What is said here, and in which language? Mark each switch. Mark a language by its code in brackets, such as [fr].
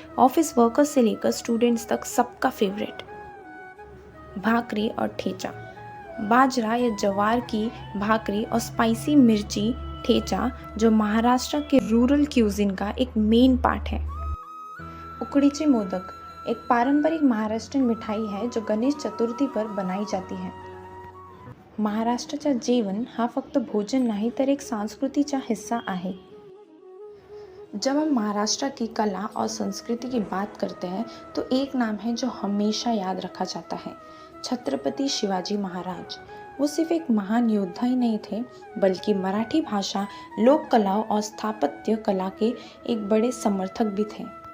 [hi] Office workers से लेकर students तक सबका फेवरेट। भाकरी और ठेचा, बाजरा या ज्वार की भाकरी और स्पाइसी मिर्ची ठेचा जो महाराष्ट्र के रूरल क्यूजिन का एक मेन पार्ट है। उकडीचे मोदक एक पारंपरिक महाराष्ट्रीयन मिठाई है जो गणेश चतुर्थी पर बनाई जाती है। [mr] महाराष्ट्राचा जेवण हा फक्त भोजन नाही तर एक संस्कृतीचा हिस्सा आहे। [hi] जब हम महाराष्ट्र की कला और संस्कृति की बात करते हैं तो एक नाम है जो हमेशा याद रखा जाता है, छत्रपति शिवाजी महाराज। वो सिर्फ एक महान योद्धा ही नहीं थे बल्कि मराठी भाषा, लोक कलाओं और स्थापत्य कला के एक बड़े समर्थक भी थे।